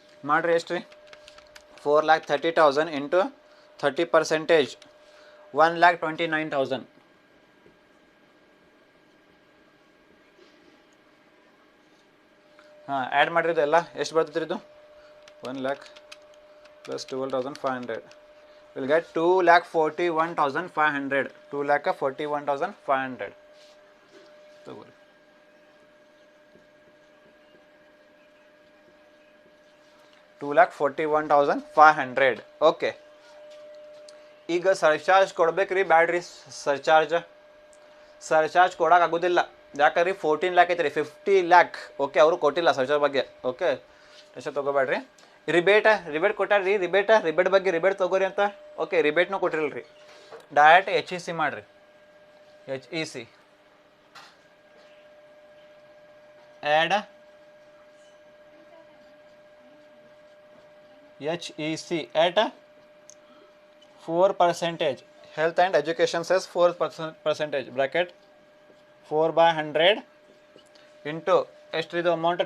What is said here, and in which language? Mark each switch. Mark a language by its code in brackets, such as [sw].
[kn] ಮಾಡಿರಿ ಎಷ್ಟು ರೀ? 4,30,000 ಇಂಟು 30%, 1,29,000. ಹಾಂ, ಆ್ಯಡ್ ಮಾಡಿರೋದು ಎಲ್ಲ ಎಷ್ಟು ಬರ್ತೈತೆ ಇದು? [en] 1 lakh plus 12,500 will get 2,41,500. [kn] 2,41,500. ತಗೋರಿ. 2,41,500. ಓಕೆ, ಈಗ ಸರ್ಚಾರ್ಜ್ ಕೊಡ್ಬೇಕ್ರಿ ಬ್ಯಾಡ್ರಿ? ಸರ್ಚಾರ್ಜ್ ಕೊಡೋಕ್ಕಾಗೋದಿಲ್ಲ. ಯಾಕಂದ್ರೆ 14 lakh ಐತೆ ರೀ, 50 lakh. ಓಕೆ, ಅವರು ಕೊಟ್ಟಿಲ್ಲ ಸರ್ಚಾರ್ಜ್ ಬಗ್ಗೆ. Okay, tension ತೊಗೋಬೇಡ್ರಿ. ರಿಬೇಟ್ ಕೊಟ್ಟಾರ್ರಿ. ರಿಬೇಟ್ ಬಗ್ಗೆ ರಿಬೇಟ್ ತೊಗೋರಿ ಅಂತ. ಓಕೆ, ರಿಬೇಟ್ನೂ ಕೊಟ್ಟಿರಲ್ಲ ರೀ. [en] direct HEC [kn] ಮಾಡಿರಿ. [en] HEC add HEC at 4%. Health and education says 4%. Bracket 4/100 into [kn] ಎಷ್ಟ್ರಿದು [en] Amount?